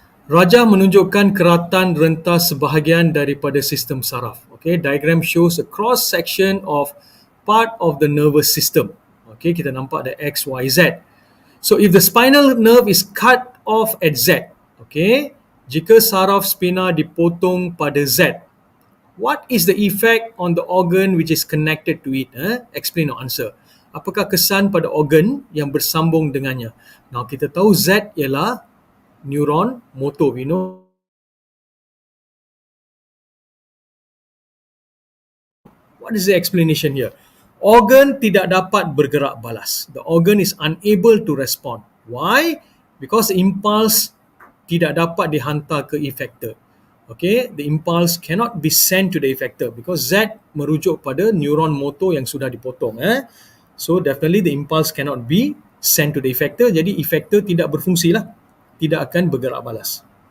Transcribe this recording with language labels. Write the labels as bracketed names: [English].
[Malay] Raja menunjukkan keratan rentas sebahagian daripada sistem saraf. [English] Okay, diagram shows a cross section of part of the nervous system. Okay, [Malay] kita nampak ada X, Y, Z. [English] So if the spinal nerve is cut off at Z, okay, [Malay] jika saraf spina dipotong pada Z, [English] what is the effect on the organ which is connected to it? Explain or answer. [Malay] Apakah kesan pada organ yang bersambung dengannya? Now, kita tahu Z ialah neuron motor. [English] We know what is the explanation here? [Malay] Organ tidak dapat bergerak balas. [English] The organ is unable to respond. Why? Because the impulse [Malay] tidak dapat dihantar ke effector. [English] Okay, the impulse cannot be sent to the effector because Z [Malay] merujuk pada neuron motor yang sudah dipotong. [English] So definitely the impulse cannot be sent to the effector. [Malay] Jadi effector tidak berfungsi lah, tidak akan bergerak balas.